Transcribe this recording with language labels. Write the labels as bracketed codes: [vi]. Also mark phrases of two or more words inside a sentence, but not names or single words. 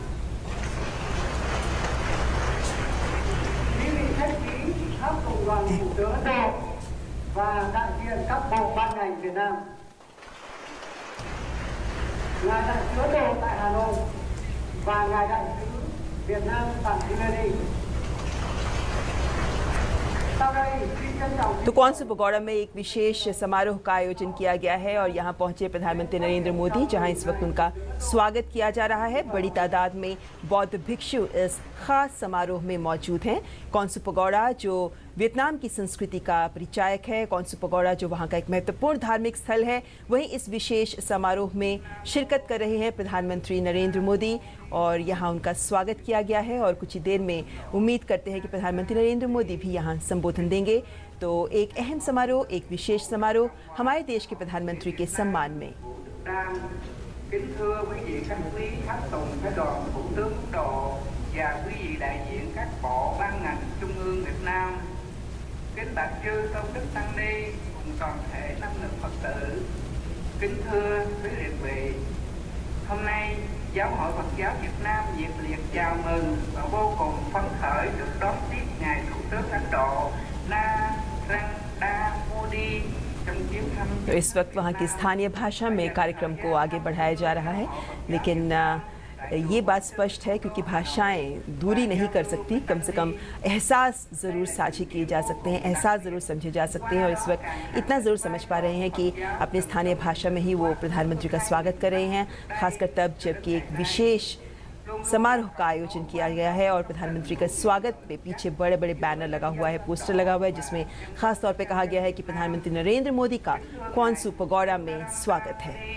[vi] Khách quý các cùng đoàn Thủ tướng Ấn Độ và đại diện các bộ ban ngành Việt Nam. Ngài đại sứ Ấn Độ tại Hà Nội và ngài đại sứ Việt Nam tại New Delhi. [hi] तो क्वानसू पगोड़ा में एक विशेष समारोह का आयोजन किया गया है और यहाँ पहुंचे प्रधानमंत्री नरेंद्र मोदी, जहां इस वक्त उनका स्वागत किया जा रहा है। बड़ी तादाद में बौद्ध भिक्षु इस खास समारोह में मौजूद हैं। क्वानसू पगोड़ा जो वियतनाम की संस्कृति का परिचायक है, क्वानसू पगोड़ा जो वहाँ का एक महत्वपूर्ण धार्मिक स्थल है, वहीं इस विशेष समारोह में शिरकत कर रहे हैं प्रधानमंत्री नरेंद्र मोदी और यहाँ उनका स्वागत किया गया है और कुछ ही देर में उम्मीद करते हैं कि प्रधानमंत्री नरेंद्र मोदी भी यहाँ संबोधन देंगे। तो एक अहम समारोह, एक विशेष समारोह हमारे देश के प्रधानमंत्री के सम्मान में। [vi] Kính thưa quý vị khách quý, khách tùng phái đoàn Thủ tướng Ấn Độ và quý vị đại diện các bộ ban ngành Trung ương Việt Nam, kính bạch chư tôn đức tăng ni cùng toàn thể năng lực Phật tử, kính thưa quý liệt vị, hôm nay Giáo hội Phật giáo Việt Nam nhiệt liệt chào mừng và vô cùng phấn khởi được đón tiếp ngài Thủ tướng Ấn Độ Narendra Modi। [hi] तो इस वक्त वहाँ की स्थानीय भाषा में कार्यक्रम को आगे बढ़ाया जा रहा है, लेकिन ये बात स्पष्ट है क्योंकि भाषाएं दूरी नहीं कर सकती, कम से कम एहसास ज़रूर साझे किए जा सकते हैं, एहसास ज़रूर समझे जा सकते हैं और इस वक्त इतना ज़रूर समझ पा रहे हैं कि अपनी स्थानीय भाषा में ही वो प्रधानमंत्री का स्वागत कर रहे हैं, खासकर तब जबकि एक विशेष समारोह का आयोजन किया गया है और प्रधानमंत्री का स्वागत पे पीछे बड़े बड़े बैनर लगा हुआ है, पोस्टर लगा हुआ है जिसमें खास तौर पे कहा गया है कि प्रधानमंत्री नरेंद्र मोदी का क्वानसू पगोड़ा में स्वागत है।